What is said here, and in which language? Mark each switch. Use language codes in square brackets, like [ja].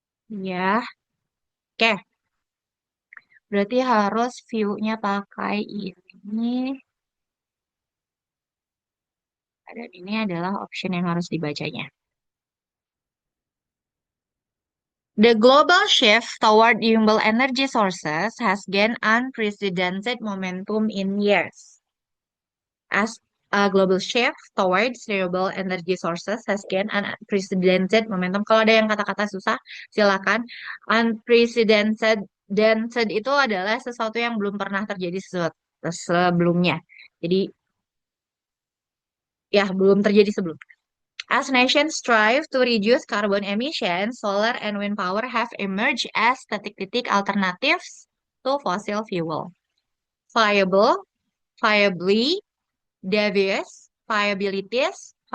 [id] Ya, oke. Berarti harus view-nya pakai ini. Dan ini adalah option yang harus dibacanya. [en] The global shift toward renewable energy sources has gained unprecedented momentum in years. As a global shift towards renewable energy sources has gained unprecedented momentum. [id] Kalau ada yang kata-kata susah, silakan. Unprecedented itu adalah sesuatu yang belum pernah terjadi sebelumnya. Jadi ya belum terjadi sebelumnya. [en] As nations strive to reduce carbon emissions, solar and wind power have emerged as [id] titik-titik [en] alternatives to fossil fuel. Viable, viably, devious, viabilities.